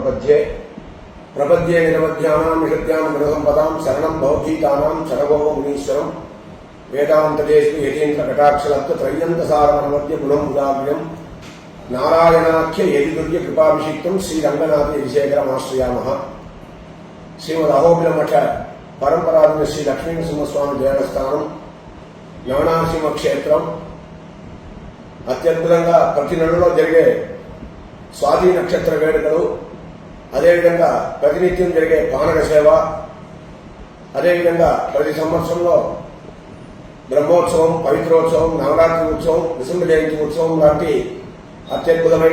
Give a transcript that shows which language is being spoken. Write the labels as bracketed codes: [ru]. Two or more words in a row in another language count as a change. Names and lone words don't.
[sa] मध्ये प्रपद्ये निरवध्यानां निषद्यां गुणसम्पदां शरणं भवद्गीतानां शरगोप मुनीश्वरं वेदान्तदेशु यतीन्द्रकटाक्षलब्धत्रय्यन्तसारमनमद्य गुणं उदाग्र्यं नारायणाख्य यदिदुर्य कृपाभिषिक्तं श्रीरङ्गनाथ यतिशेखरमाश्रयामः। [te] శ్రీమదహోబిలమఠ పరంపరాధీన శ్రీ లక్ష్మీనరసింహస్వామి దేవస్థానం జ్ఞానాశ్రమ క్షేత్రం అత్యద్భుతంగా ప్రతి నెలలో జరిగే స్వాతి నక్షత్ర వేడుకలు, అదేవిధంగా ప్రతినిత్యం జరిగే పానక సేవ, అదేవిధంగా ప్రతి సంవత్సరంలో బ్రహ్మోత్సవం, పవిత్రోత్సవం, నవరాత్రి ఉత్సవం, నృసింహ జయంతి ఉత్సవం లాంటి అత్యద్భుతమైన